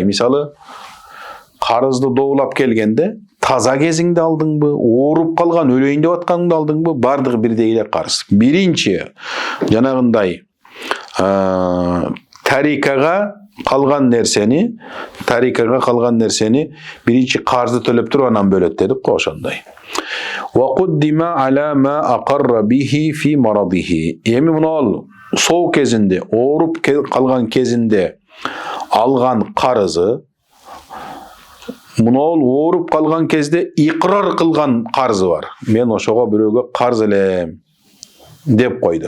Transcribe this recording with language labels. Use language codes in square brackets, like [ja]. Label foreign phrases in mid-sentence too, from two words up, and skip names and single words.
[ky] Мисалы, карызды доолап келгенде таза кезиңде алдыңбы, ооруп калган өлөйүн деп атканыңда алдыңбы, бардыгы бирдей эле карыз. Биринчи жанагындай тарикага калган нерсени биринчи карызды төлөп туруп анан бөлөт дедик го ошондой. [ar] وقدم على ما أقر به في مرضه. [ky] Эми мына соо кезинде, ооруп калган кезинде алган карызы мына ооруп калган кезде иqrar кылган карызы бар. Мен ошого бирөөгө карыз элем деп койду.